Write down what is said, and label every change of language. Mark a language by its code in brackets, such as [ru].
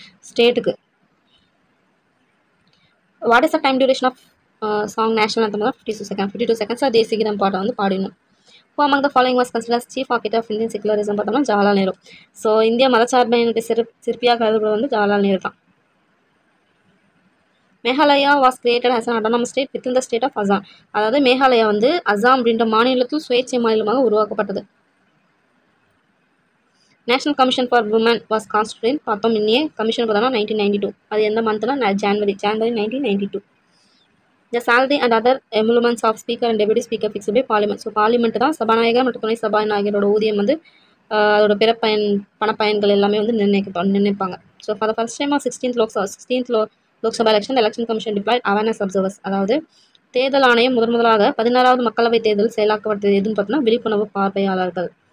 [en] ஸ்டேட்டுக்கு what is the time duration of song national anthem? [ta] 52 seconds. தேசிய கீதம் பாட்டை வந்து பாடிடணும். [en] Who among the following was considered as chief architect of Indian secularism? [ta] பார்த்தோம்னா Jawaharlal Nehru. So இந்திய மதச்சார்பின்மை சிற்பியாக கருதுவது வந்து ஜவஹர்லால் நேரு தான். [en] Meghalaya was created as an autonomous state within the state of Assam. [ta] அதாவது மேகாலயா வந்து அசாம் அப்படின்ற மாநிலத்தில் சுயேட்சை மாநிலமாக உருவாக்கப்பட்டது. [en] National commission for women was constitute பார்த்தோம் இன்னையே commission பார்த்தோம்னா 1992. அது எந்த மந்த்னா January 1992. The salary and other emoluments of speaker and deputy speaker fixed by parliament. [ta] So parliament தான் சபாநாயகர் மற்றும் துணை சபாநாயகரோட ஊதியம் வந்து அதோட பிறப்பயன் பணப்பயன்கள் எல்லாமே வந்து நிர்ணயிப்பாங்க. [en] So for the first time of 16th Lok Sabha election election commission deployed awareness observers. [ta] அதாவது தேர்தல் ஆணையம் முதலாக 16வது மக்களவை தேர்தல் செயலாக்கப்பட்டது எதுன்னு பார்த்தோம்னா விழிப்புணர்வு பார்வையாளர்கள்.